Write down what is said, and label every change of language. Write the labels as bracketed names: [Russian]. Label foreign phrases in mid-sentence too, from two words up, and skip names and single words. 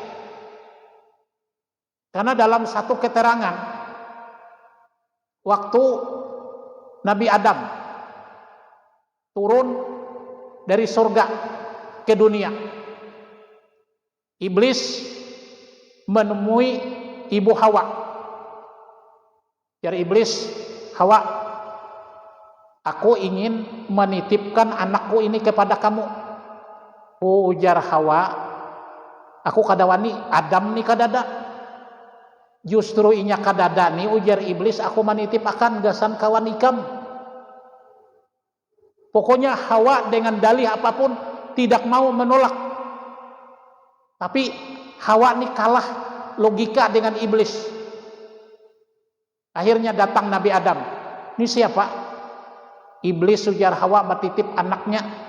[Indonesian] Karena dalam satu keterangan, waktu Nabi Adam turun dari surga ke dunia, iblis menemui ibu Hawa. Jadi iblis, Hawa, aku ingin menitipkan anakku ini kepada kamu. [Banjar] Ujar Hawa, Aku kada wani, Adam ni kadada. Justru inya kadada ni ujar iblis, aku manitip akan gasan kawan ikam. [Indonesian] Pokoknya Hawa dengan dalih apapun tidak mau menolak. Tapi Hawa ni kalah logika dengan iblis. Akhirnya datang Nabi Adam. Ini siapa? Iblis ujar Hawa bertitip anaknya.